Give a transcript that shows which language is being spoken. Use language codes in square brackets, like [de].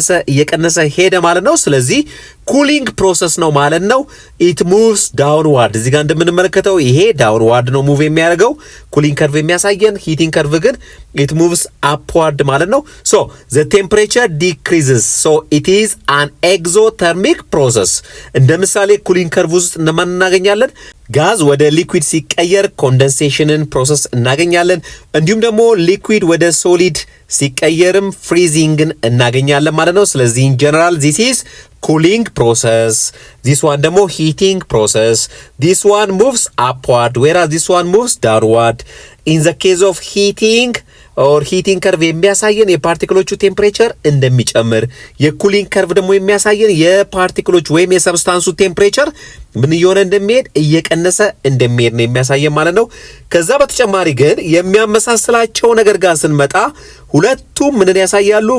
[am] እየቀነሰ ሄደ ማለት ነው። ስለዚህ ኩሊንግ ፕሮሰስ ነው ማለት ነው። ኢት ሙቭስ ዳውንዋርድ። እዚህ ጋር እንደምንመለከተው ይሄ ዳውንዋርድ ነው ሙቭ የሚያደርገው ኩሊንግ ከርቭ የሚያሳየን። ሂቲንግ ከርቭ ግን ኢት ሙቭስ አፕዋርድ ማለት ነው። ሶ [en] the temperature decreases so it is an exothermic process። [am] እንደ ምሳሌ ኩሊንግ ከርቭ ውስጥ እነማን እናገኛለን? ጋዝ ወደ ሊኩዊድ ሲቀየር ኮንደንሴሽንን ፕሮሰስ እናገኛለን። እንዲሁም ደግሞ ሊኩዊድ ወደ ሶሊድ ሲቀየርም ፍሪዚንግን እናገኛለን ማለት ነው። ስለዚህ [en] in general this is cooling process, this one [am] ደግሞ [en] heating process. This one moves upward whereas this one moves downward. In the case of heating [am] ኦር ሂቲንግ ከርቭ የሚያሳየን የፓርቲክሎቹ ቴምፕሬቸር እንደሚጨምር፣ የኩሊንግ ከርቭ ደግሞ የሚያሳየን የፓርቲክሎቹ ወይም የሰብስታንሱ ቴምፕሬቸር ምን እየሆነ እንደሚሄድ እየቀነሰ እንደሚሄድ ነው የሚያሳየን ማለት ነው። ከዛ በተጨማሪ ግን የሚያመሳስላቸው ነገር ጋር ስንመጣ ሁለቱም ምንን ያሳያሉ?